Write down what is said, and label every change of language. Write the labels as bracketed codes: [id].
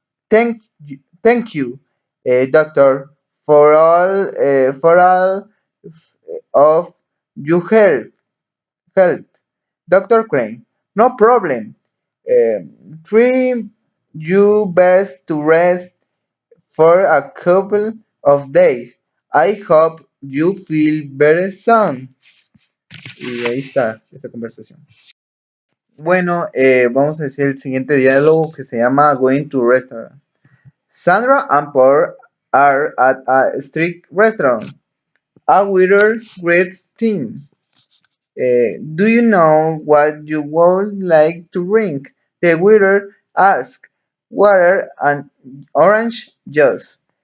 [en] Thank you, doctor, for all of your help. Dr. Crane, no problem. Try you best to rest for a couple of days. I hope you feel better soon. [es] Y ahí está esa conversación. Bueno, vamos a decir el siguiente diálogo que se llama Going to Restaurant. [en] Sandra and Paul are at a street restaurant. A waiter greets them. Do you know what you would like to drink? The waiter asks. Water and orange juice.